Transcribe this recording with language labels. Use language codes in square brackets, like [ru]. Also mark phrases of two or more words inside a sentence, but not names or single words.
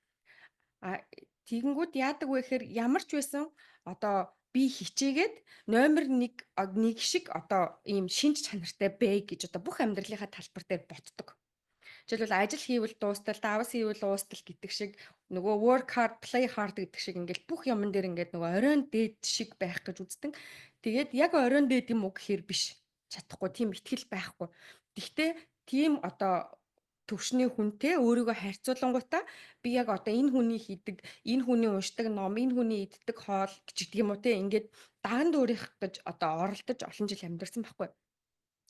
[mn] Тэгэнгүүт яадаг вэ гэхээр ямар ч байсан одоо би хичээгээд номер 1 шиг одоо ийм шинж чанартай бэ гэж одоо бүх амьдралынхаа талбар дээр ботдог. Жишээлбэл ажил хийвэл дуустал, давс хийвэл уустал гэдэг шиг нөгөө [en] work hard, play hard [mn] гэдэг шиг ингээл бүх юмн дээр ингээд нөгөө оройн дээд шиг байх гэж үздэг. Тэгээд яг оройн дээд юм уу гэхээр биш. Чадахгүй тийм ихтгэл байхгүй. Гэхдээ тийм одоо төвшний хүнтэй өөрийгөө харьцуулангуудаа би яг одоо энэ хүний хийдэг, энэ хүний уншдаг ном, энэ хүний иддэг хоол гэж гэдэг юм уу те ингээд даан дуурих гэж одоо оролдож олон жил амьдэрсэн байхгүй.